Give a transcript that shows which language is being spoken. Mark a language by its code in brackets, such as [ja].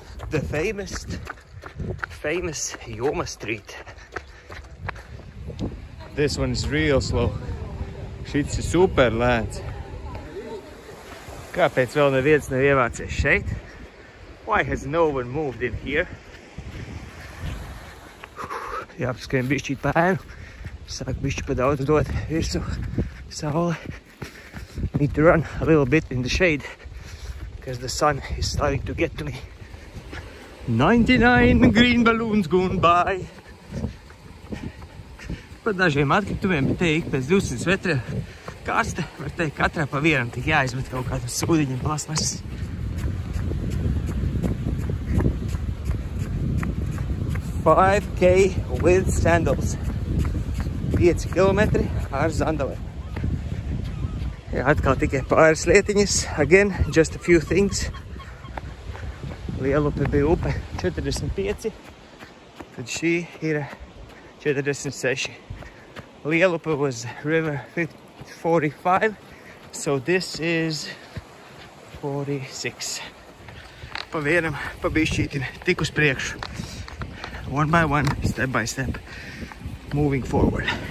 [en] The famous Joma Street. This one is real slow. [lv] Šits ir super lēns. Kāpēc vēl neviens nav ievācies šeit? [en] Why has no one moved in here? [lv] Jāpaskrien bišķīt pēnu. Sāk bišķi pa daudz dot virsū saule. [en] Need to run a little bit in the shade because the sun is starting to get to me. 99 green balloons gone by. [lv] Pa dažiem atkritumiem, bet te ik pēc 200 metriem kaste, var teikt, katrā pa vienam tik jāizmet kaut kādu sūdiņu plasmasas. [en] 5K with sandals. [lv] 5 kilometri ar zandalēm. Jā, atkal tikai pāris lietiņas. [en] Again, just a few things. [lv] Lielupi bija upe 45, tad šī ir 46. [en] Lielupi was river 45, so this is 46. [lv] Pa vienam, pa bišķītim, tik uz priekšu. [en] One by one, step by step, moving forward.